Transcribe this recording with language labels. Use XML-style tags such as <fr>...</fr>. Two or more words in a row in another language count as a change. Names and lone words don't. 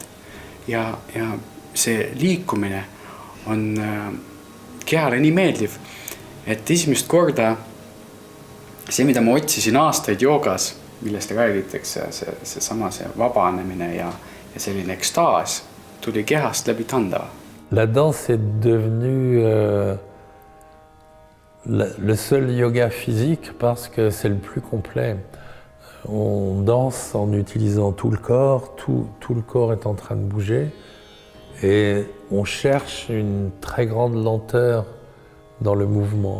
<et>Ja see liikumine on kehale nii meeldiv, et esimest korda see, mida ma otsisin aastaid joogas, millest räägitakse, see vabanemine ja selline ekstaas, tuli kehast läbi Tandava.</et> <fr>La danse est devenue le seul yoga physique parce que c'est le plus complet. On danse en utilisant tout le corps, tout le corps est en train de bouger et on cherche une très grande lenteur dans le mouvement.</fr>